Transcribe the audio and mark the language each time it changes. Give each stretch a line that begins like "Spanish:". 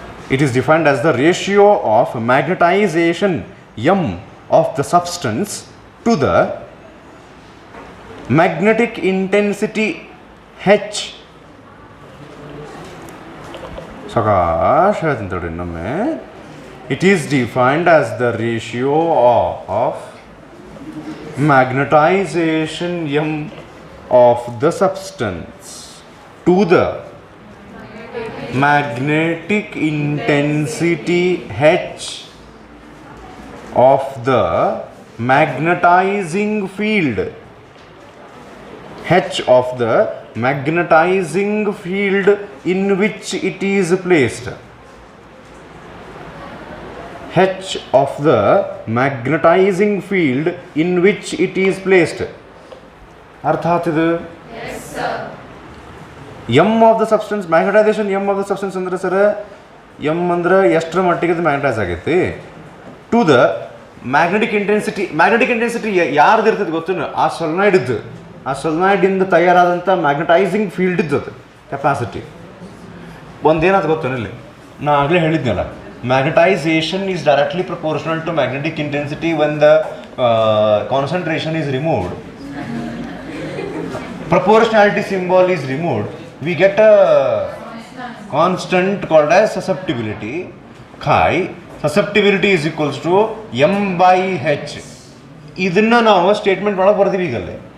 English: It is defined as the ratio of magnetization m of the substance to the magnetic intensity h.
Kannada: Sakash ಹೇಳ್ತೀನಿ ಇನ್ನೊಮ್ಮೆ.
English: It is defined as the ratio of magnetization m of the substance to the magnetic intensity h of the magnetizing field, h of the magnetizing field in which it is placed, h of the magnetizing field in which it is placed.
Kannada: ಅರ್ಥ ಆಗ್ತಿದೆ?
English: Yes sir. M of the substance,
Kannada: magnetisation M of the substance ಅಂದ್ರೆ sir, M ಅಂದ್ರೆ ಎಷ್ಟರ ಮಟ್ಟಿಗೆ ಅದು magnetise ಆಗೈತಿ
English: to the magnetic intensity
Kannada: ಯಾರ್ದು ಇರ್ತದೆ ಗೊತ್ತೇನು? ಆ ಸೊಲೊನಾಯ್ಡ್ ಇದ್ದು, ಆ ಸೊಲೊನಾಯ್ಡಿಂದ ತಯಾರಾದಂಥ ಮ್ಯಾಗ್ನೆಟೈಸಿಂಗ್ ಫೀಲ್ಡ್ ಇದ್ದದು ಕೆಪಾಸಿಟಿ. ಒಂದೇನಾದ್ರು ಗೊತ್ತೇನು? ಇಲ್ಲಿ ನಾ ಆಗಲೇ ಹೇಳಿದ್ನಲ್ಲ,
English: Magnetization is directly proportional to magnetic intensity when the concentration is removed. Proportionality symbol is removed, we get a constant called as susceptibility. Chi susceptibility is equals to m/h.
Kannada: ಇದನ್ನ ನಾವು statement ಒಳಗೆ ಬರ್ತೀವಿ ಈಗಲ್ಲೇ.